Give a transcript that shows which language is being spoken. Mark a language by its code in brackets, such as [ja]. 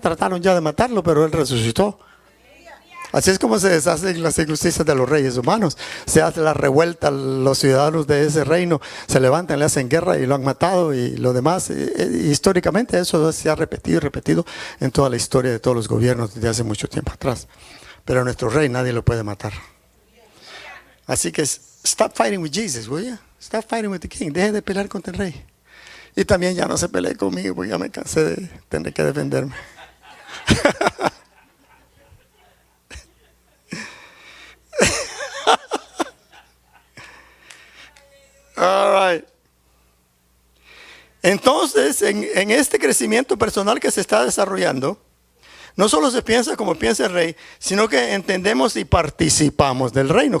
[es] Trataron ya de matarlo, pero él resucitó. Así es como se deshacen las injusticias de los reyes humanos. Se hace la revuelta, los ciudadanos de ese reino se levantan, le hacen guerra y lo han matado y lo demás. Históricamente eso se ha repetido y repetido en toda la historia de todos los gobiernos desde hace mucho tiempo atrás. Pero a nuestro rey nadie lo puede matar. Así que [en] stop fighting with Jesus, will you? Stop fighting with the king. [es] Deje de pelear contra el rey. Y también ya no se pelee conmigo porque ya me cansé de tener que defenderme. [en] All right. [es] Entonces, en este crecimiento personal que se está desarrollando, no solo se piensa como piensa el rey, sino que entendemos y participamos del reino.